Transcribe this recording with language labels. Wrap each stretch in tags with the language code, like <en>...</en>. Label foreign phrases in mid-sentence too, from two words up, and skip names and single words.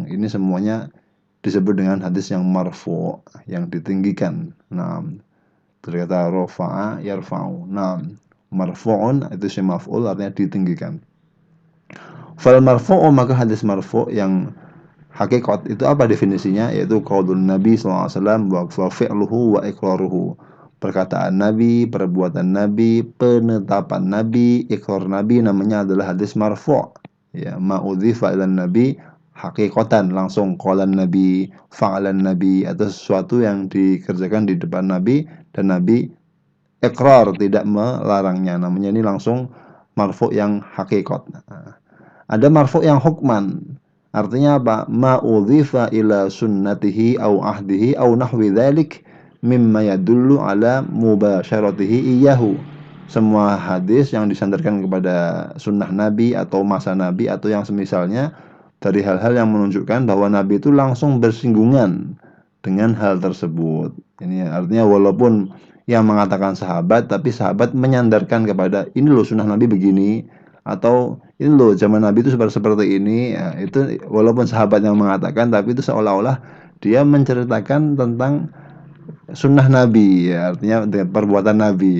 <id>Ini semuanya disebut dengan hadis yang marfu', yang ditinggikan. Nah, terkata</id> <ar>رفع يرفع.</ar> <id>Nah, marfu'un itu si maf'ul, artinya ditinggikan.</id> <ar>فالمرفوع,</ar> <id>maka hadis marfu' yang hakikat itu apa definisinya?</id> <ar>Yaitu قول النبي ﷺ وفعله وإقراره.</ar> <id>Perkataan Nabi, perbuatan Nabi, penetapan Nabi, ikrar Nabi, namanya adalah hadis marfu'. Ya,</id> <ar>ما أضيف إلى النبي حقيقة,</ar> <id>langsung</id> <ar>قال النبي، فعل النبي,</ar> <id>atau sesuatu yang dikerjakan di depan Nabi dan Nabi ikrar, tidak melarangnya. Namanya ini langsung marfu' yang hakikat. Ada marfu' yang hukman. Artinya apa?</id> <ar>ما أضيف إلى سنته أو عهده أو نحو ذلك مما يدل على مباشرته إياه.</ar> <id>Semua hadis yang disandarkan kepada sunnah Nabi atau masa Nabi atau yang semisalnya dari hal-hal yang menunjukkan bahwa Nabi itu langsung bersinggungan dengan hal tersebut. Ini artinya walaupun yang mengatakan sahabat, tapi sahabat menyandarkan kepada ini loh sunnah Nabi begini, atau ini loh zaman Nabi itu seperti ini ya, itu walaupun sahabat yang mengatakan, tapi itu seolah-olah dia menceritakan tentang sunnah Nabi ya, artinya dengan perbuatan Nabi.</id>